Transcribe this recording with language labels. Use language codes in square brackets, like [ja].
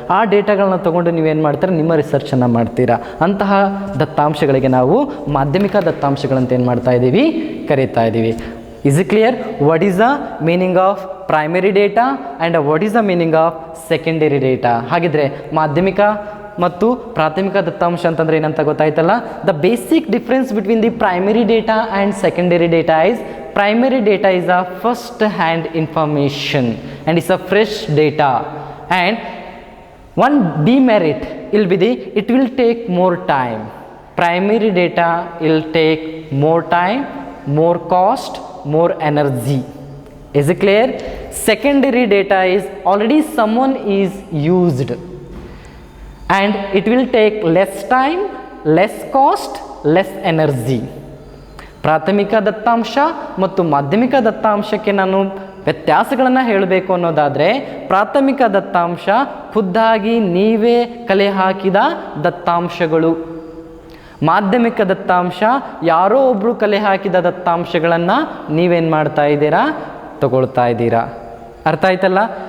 [kn] ಆ ಡೇಟಾಗಳನ್ನ ತೊಗೊಂಡು ನೀವೇನು ಮಾಡ್ತಾರೆ, ನಿಮ್ಮ ರಿಸರ್ಚನ್ನು ಮಾಡ್ತೀರಾ. ಅಂತಹ ದತ್ತಾಂಶಗಳಿಗೆ ನಾವು ಮಾಧ್ಯಮಿಕ ದತ್ತಾಂಶಗಳಂತ ಏನು ಮಾಡ್ತಾ ಇದ್ದೀವಿ, ಕರೀತಾ ಇದ್ದೀವಿ. [en] Is it clear? What is the meaning of primary data and what is the meaning of secondary data? [kn] ಹಾಗಿದ್ರೆ ಮಾಧ್ಯಮಿಕ ಮತ್ತು ಪ್ರಾಥಮಿಕ ದತ್ತಾಂಶ ಅಂತಂದರೆ ಏನಂತ ಗೊತ್ತಾಯ್ತಲ್ಲ. [en] The basic difference between the primary data and secondary data is primary data is a first hand information and it's a fresh data, and one demerit will be it will take more time. Primary data will take more time, more cost, more energy. Is it clear? Secondary data is already someone is used and it will take less time, less cost, less energy. [kn] ಪ್ರಾಥಮಿಕ ದತ್ತಾಂಶ ಮತ್ತು ಮಾಧ್ಯಮಿಕ ದತ್ತಾಂಶಕ್ಕೆ ನಾನು ವ್ಯತ್ಯಾಸಗಳನ್ನು ಹೇಳಬೇಕು ಅನ್ನೋದಾದರೆ, ಪ್ರಾಥಮಿಕ ದತ್ತಾಂಶ ಖುದ್ದಾಗಿ ನೀವೇ ಕಲೆ ಹಾಕಿದ ದತ್ತಾಂಶಗಳು. ಮಾಧ್ಯಮಿಕ ದತ್ತಾಂಶ ಯಾರೋ ಒಬ್ಬರು ಕಲೆ ಹಾಕಿದ ದತ್ತಾಂಶಗಳನ್ನು ನೀವೇನು ಮಾಡ್ತಾ ಇದ್ದೀರಾ, ತಗೊಳ್ತಾ ಇದ್ದೀರಾ. ಅರ್ಥ ಆಯ್ತಲ್ಲ?